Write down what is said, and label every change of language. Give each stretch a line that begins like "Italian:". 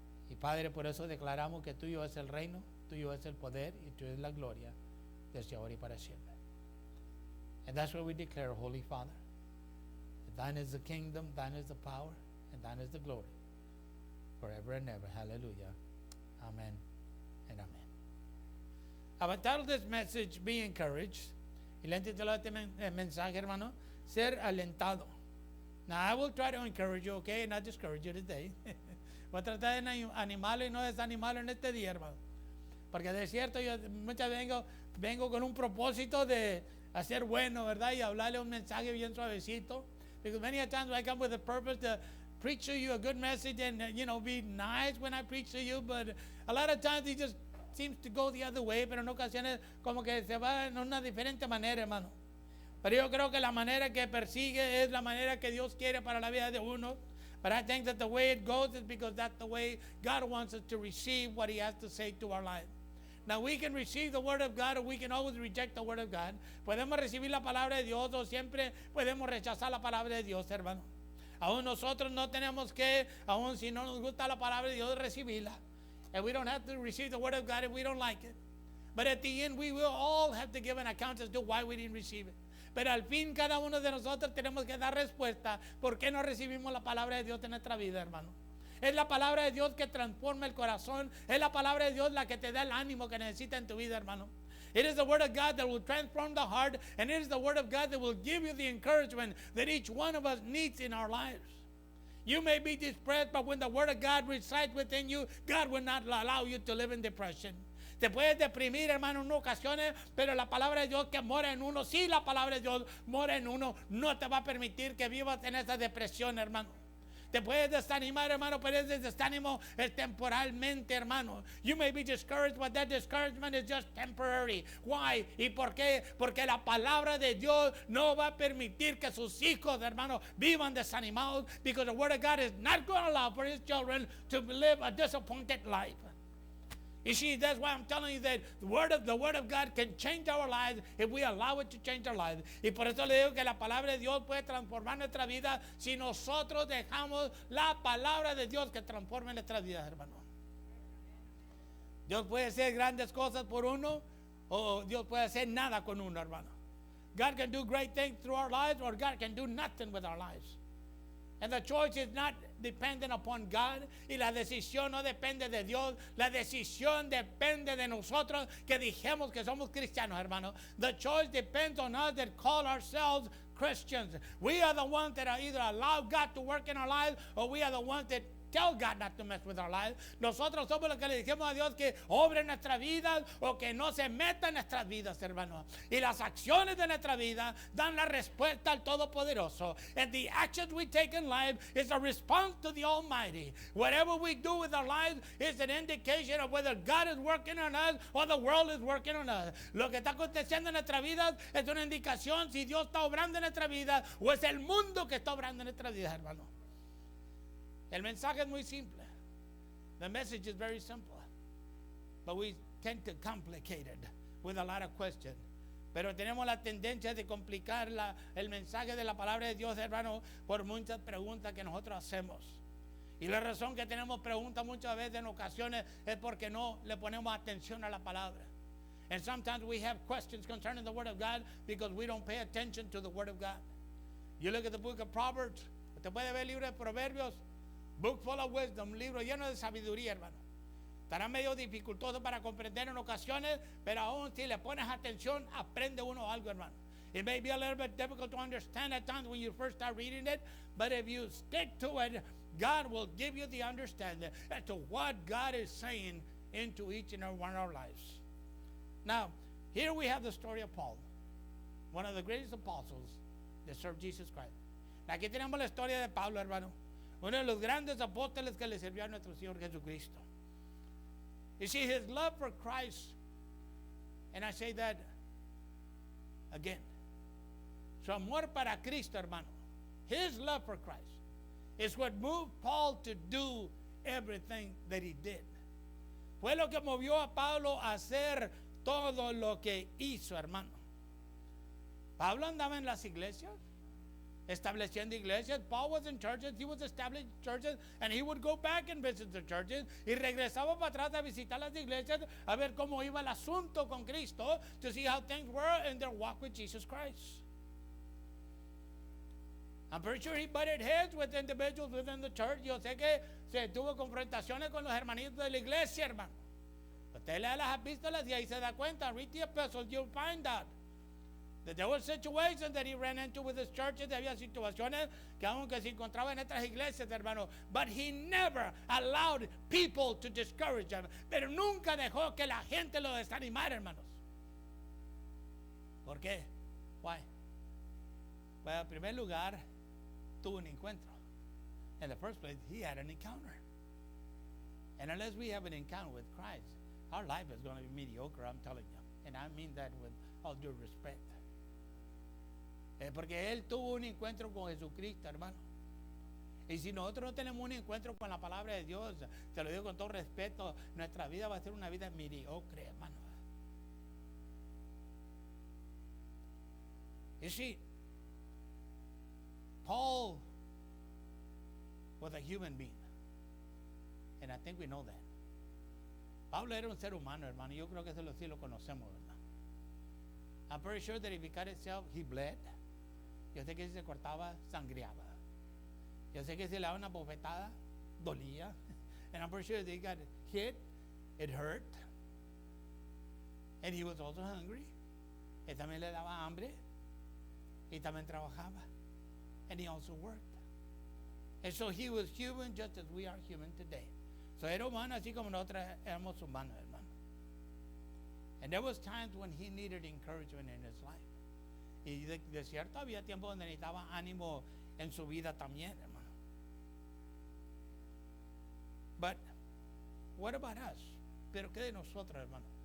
Spanish: Y Padre, por eso declaramos que tuyo es el reino, tuyo es el poder y tuyo es la gloria desde ahora y para siempre.
English: And that's what we declare, Holy Father. Thine is the kingdom, thine is the power, and thine is the glory, forever and ever. Hallelujah. Amen and amen. I will title this message, Be Encouraged.
Spanish: Y le intitulé este mensaje, hermano, Ser Alentado.
English: Now, I will try to encourage you, okay, not discourage you today.
Spanish: Voy a tratar de animarlo y no desanimarlo en este día, hermano. Porque de cierto, yo muchas veces vengo con un propósito de hacer bueno, ¿verdad? Y hablarle un mensaje bien suavecito.
English: Because many a times I come with a purpose to preach to you a good message and, be nice when I preach to you. But a lot of times it just seems to go the other way.
Spanish: Pero en ocasiones como que se va en una diferente manera, hermano. Pero yo creo que la manera que persigue es la manera que Dios quiere para la vida de uno.
English: But I think that the way it goes is because that's the way God wants us to receive what He has to say to our life. Now we can receive the Word of God or we can always reject the Word of God.
Spanish: Podemos recibir la palabra de Dios o siempre podemos rechazar la palabra de Dios, hermano. Aún nosotros no tenemos que, aún si no nos gusta la palabra de Dios, recibirla.
English: And we don't have to receive the Word of God if we don't like it. But at the end, we will all have to give an account as to why we didn't receive it.
Spanish: Pero al fin cada uno de nosotros tenemos que dar respuesta. ¿Por qué no recibimos la palabra de Dios en nuestra vida, hermano? Es la palabra de Dios que transforma el corazón. Es la palabra de Dios la que te da el ánimo que necesitas en tu vida, hermano.
English: It is the word of God that will transform the heart, and it is the word of God that will give you the encouragement that each one of us needs in our lives. You may be depressed, but when the word of God resides within you, God will not allow you to live in depression.
Spanish: Te puedes deprimir, hermano, en ocasiones, pero la palabra de Dios que mora en uno, si la palabra de Dios mora en uno, no te va a permitir que vivas en esa depresión, hermano. Te puedes desanimar, hermano, pero ese desánimo es temporalmente, hermano.
English: You may be discouraged, but that discouragement is just temporary. Why?
Spanish: ¿Y por qué? Porque la palabra de Dios no va a permitir que sus hijos, hermano, vivan desanimados,
English: because the word of God is not going to allow for his children to live a disappointed life. You see, that's why I'm telling you that the word of God can change our lives if we allow it to change our lives.
Spanish: Y por eso le digo que la palabra de Dios puede transformar nuestra vida si nosotros dejamos la palabra de Dios que transforme nuestra vida, hermano. Dios puede hacer grandes cosas por uno, o Dios puede hacer nada con uno, hermano.
English: God can do great things through our lives, or God can do nothing with our lives. And the choice is not dependent upon God.
Spanish: Y la decisión no depende de Dios. La decisión depende de nosotros que dijimos que somos cristianos, hermano.
English: The choice depends on us that call ourselves Christians. We are the ones that are either allow God to work in our lives, or we are the ones that tell God not to mess with our lives.
Spanish: Nosotros somos los que le dijimos a Dios que obre en nuestras vidas o que no se meta en nuestras vidas, hermano. Y las acciones de nuestra vida dan la respuesta al Todopoderoso.
English: And the actions we take in life is a response to the Almighty. Whatever we do with our lives is an indication of whether God is working on us or the world is working on us.
Spanish: Lo que está aconteciendo en nuestra vida es una indicación si Dios está obrando en nuestra vida o es el mundo que está obrando en nuestra vida, hermano. El mensaje es muy simple.
English: The message is very simple. But we tend to complicate it with a lot of questions.
Spanish: Pero tenemos la tendencia de complicar el mensaje de la palabra de Dios, hermano, por muchas preguntas que nosotros hacemos. Y la razón que tenemos preguntas muchas veces en ocasiones es porque no le ponemos atención a la palabra.
English: And sometimes we have questions concerning the Word of God because we don't pay attention to the Word of God. You look at the book of Proverbs.
Spanish: Usted puede ver el libro de Proverbios.
English: Book full of wisdom,
Spanish: libro lleno de sabiduría, hermano. Estará medio dificultoso para comprender en ocasiones, pero aún si le pones atención, aprende uno algo, hermano.
English: It may be a little bit difficult to understand at times when you first start reading it, but if you stick to it, God will give you the understanding as to what God is saying into each and every one of our lives. Now, here we have the story of Paul, one of the greatest apostles that served Jesus Christ.
Spanish: Aquí tenemos la historia de Pablo, hermano. Uno de los grandes apóstoles que le sirvió a nuestro Señor Jesucristo.
English: You see, his love for Christ, and I say that again,
Spanish: su amor para Cristo, hermano,
English: his love for Christ is what moved Paul to do everything that he did.
Spanish: Fue lo que movió a Pablo a hacer todo lo que hizo, hermano. Pablo andaba en las iglesias, estableciendo iglesias.
English: Paul was in churches, he was establishing churches, and he would go back and visit the churches,
Spanish: y regresaba para atrás a visitar las iglesias a ver cómo iba el asunto con Cristo,
English: to see how things were in their walk with Jesus Christ. I'm pretty sure he butted heads with individuals within the church.
Spanish: Yo sé que se tuvo confrontaciones con los hermanitos de la iglesia, hermano. Usted lea las epístolas y ahí se da cuenta.
English: Read the epistles, you'll find out that there were situations that he ran into with his churches.
Spanish: Había situaciones que aunque se encontraba en otras iglesias, hermano,
English: but he never allowed people to discourage him.
Spanish: Pero nunca dejó que la gente lo desanimara, hermanos. ¿Por qué?
English: Why? Well,
Spanish: en primer lugar, tuvo un encuentro.
English: In the first place, he had an encounter. And unless we have an encounter with Christ, our life is going to be mediocre, I'm telling you. And I mean that with all due respect.
Spanish: Porque él tuvo un encuentro con Jesucristo, hermano. Y si nosotros no tenemos un encuentro con la palabra de Dios, te lo digo con todo respeto, nuestra vida va a ser una vida mediocre, hermano.
English: You see, Paul was a human being. And I think we know that.
Spanish: Pablo era un ser humano, hermano. Yo creo que eso sí lo conocemos, ¿verdad?
English: I'm pretty sure that if he cut himself, he bled.
Spanish: Yo sé que si se cortaba, sangreaba. Yo sé que si le daba una bofetada, dolía.
English: And I'm pretty sure that he got hit, it hurt. And he was also hungry.
Spanish: Y también le daba hambre. Y también trabajaba.
English: And he also worked. And so he was human just as we are human today.
Spanish: So era humano así como nosotros éramos humanos, hermano.
English: And there was times when he needed encouragement in his life.
Spanish: Y de cierto había tiempo donde necesitaba ánimo en su vida también, hermano.
English: But what about us?
Spanish: Pero qué de nosotros, hermano?